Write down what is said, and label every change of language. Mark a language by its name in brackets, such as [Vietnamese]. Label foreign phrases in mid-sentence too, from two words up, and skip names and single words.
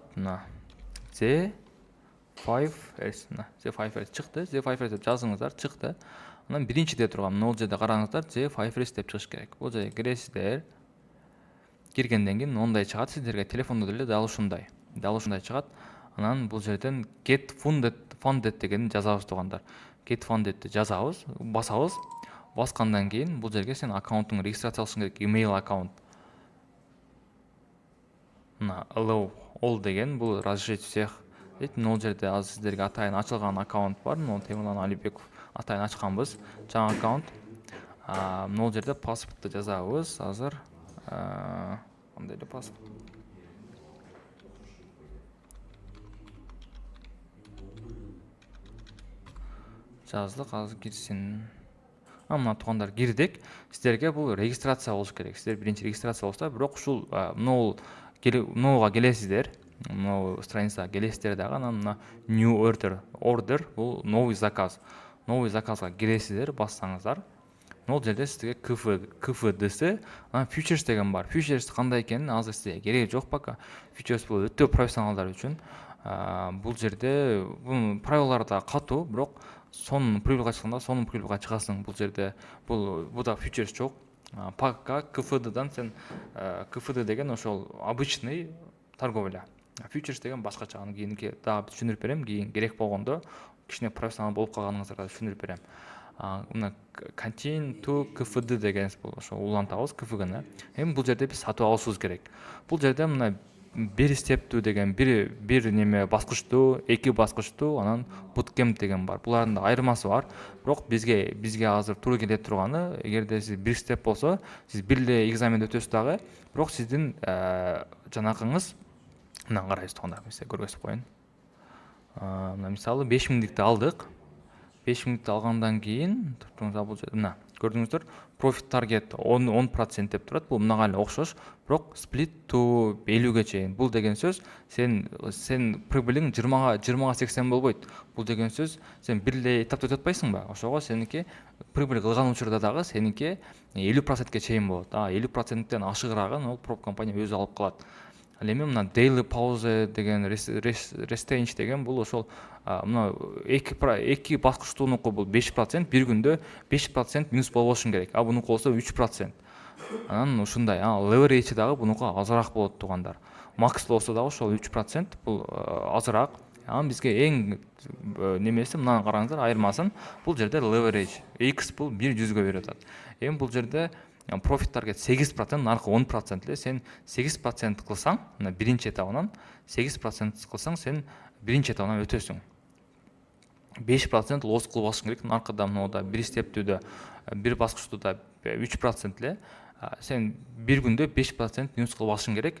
[Kyrgyz] Мына Z5S. Z5S чыкты. Z5S деп жазыңыздар, чыкты. Анан биринчи деп турган могул жерде караңыздар, Z5S деп чыгыш керек. Бул жерге киресиздер. Киргенден кийин мындай чыгат, сиздерге телефондо деле дал ушундай чыгат. Анан бул жерден [English] get funded [Kyrgyz] дегенди жазабыз туугандар. [English] Get fundedди [Kyrgyz] жазабыз, басабыз. Баскандан кийин бул жерге сен аккаунтуңду регистрация кылышың керек, email аккаунт. Мына [English] allow all [Kyrgyz] деген бул [Russian] разрешить всех [Kyrgyz] дейт. Могул жерде азыр сиздерге атайын ачылган аккаунт бар. Мына Темирлан Алибеков атайын ачканбыз, жаңы аккаунт. Могул жерде паспортты жазабыз. Азыр кандай эле паспорт? Жаздык, азыр кирсин. Мына туугандар кирдик. Сиздерге бул регистрация болуш керек. Сиздер биринчи регистрация болсо, бирок ушул нового келесиздер. Новый страницага келесиздер дагы. Анан мына [English] new order [Kyrgyz] бул [Russian] новый заказ. Новый заказга [Kyrgyz] киресиздер, бассаңыздар. Могул жерде сизге KFDS, futures деген бар. Futures кандай экенин азыр сизге кереги жок пока. Futures бул өтө профессионалдар үчүн. Бул жерде бунун правилалары да катуу, бирок сонун прибылга чыкканда сонун прибылга чыгасың. Бул жерде буда futures жок. Пока KFDдан сен KFD деген ошол [Russian] обычный торговля. [Kyrgyz] Futures деген башкача. Аны кийинки дагы түшүндүрүп берем. Кийин керек болгондо кичине профессионал болуп калганыңыздарга түшүндүрүп берем. Мына [English] continue to KFD [Kyrgyz] деген ошол улантабыз KFG-ны. Эми бул жерде биз сатып алышыбыз керек. Бул жерде мына бир стептүү деген бир неме баскычтуу, эки баскычтуу, анан bootcamp деген бар. Булардын да айырмасы бар. Бирок бизге азыр туура келе турганы, эгерде сиз бир степ болсо, сиз бир эле экзамен өтөсүз дагы, бирок сиздин жанакыңыз мына карайбыз туугандар, мен сизге көргөзүп коеюн. Мына мисалы 5000дикти алдык. 5000дикти алгандан кийин бул жерде мына көрдүңүздөр, [English] profit target [Kyrgyz] 10% деп турат. Бул мынага эле окшош, бирок [English] split to [Kyrgyz] 50ге чейин. Бул деген сөз сен прибылиң 20га 80 болбойт. Бул деген сөз сен бир эле этапта өтүп атпайсыңбы? Ошого сеники прибыль кылган учурда дагы сеники 50%ке чейин болот. 50%тен ашыгырагын ол проп компания өзү алып калат. Ал эми мына [English] daily pause [Kyrgyz] деген restange деген бул ошол мына эки баскычтуунуку бул 5%, бир күндө 5% минус болбошун керек. Бунуку болсо 3%. Анан ушундай, leverage дагы бунуку азыраак болот туугандар. Max болсо дагы ошол 3%, бул азыраак. Анан бизге эң немеси мынаны караңыздар, айырмасын. Бул жерде leverage X бул 100-ге берип атат. Эми бул жерде [English] profit target [Kyrgyz] 8%, наркы 10% эле. Сен 8% кылсаң, мына биринчи этабынан 8% кылсаң, сен биринчи этабынан өтөсүң. 5% лосс кылып алышың керек. Наркыда мынада бир стептүүдө, бир баскычтууда 3% эле. Сен бир күндө 5% минус кылып алышың керек.